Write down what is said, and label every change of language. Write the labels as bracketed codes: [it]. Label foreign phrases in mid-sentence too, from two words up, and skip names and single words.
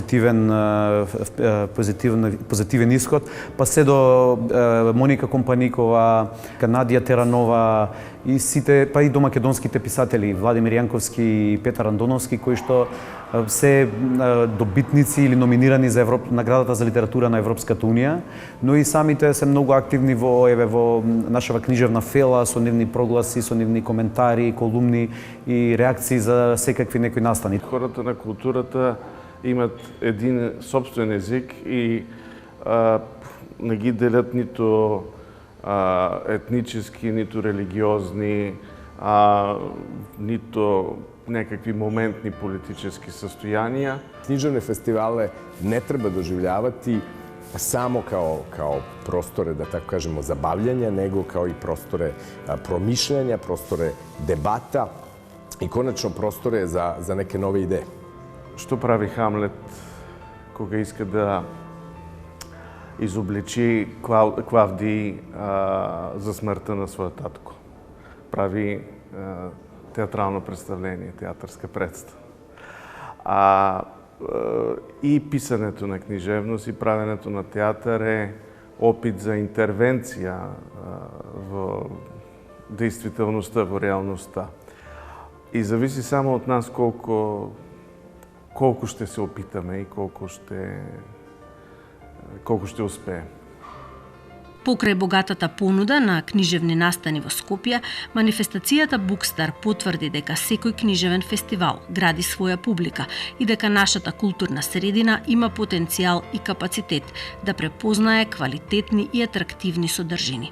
[mk] позитивен исход, па се до Моника Компаникова, Надија Теранова и сите, па и до македонските писатели Владимир Јанковски и Петар Андоновски, кои што се добитници или номинирани за наградата за литература на Европската унија, но и самите се многу активни во нашава книжевна фела, со нивни прогласи, со нивни коментари, колумни и реакции за секакви некои настани. [bg] Хората на културата имат един собствен език и не ги делят нито етнически, нито религиозни, нито [sr] nekakvi momentni politički sastojanija. Književne festivale ne treba doživljavati samo kao prostore, da tako kažemo, zabavljanja, nego kao i prostore promišljanja, prostore debata i konačno prostore za neke nove ideje. [bg] Що прави Хамлет, кога иска да изобличи Клавдий за смъртта на своя татко? Прави театрално представление, театърска представа. И писането на книжевност и правенето на театър е опит за интервенция в действителността, в реалността. [mk] И зависи само од нас колку ще се опитаме и колку ще успеем. Покрај богатата понуда на книжевни настани во Скопје, манифестацијата Букстар потврди дека секој книжевен фестивал гради своја публика и дека нашата културна средина има потенцијал и капацитет да препознае квалитетни и атрактивни содржини.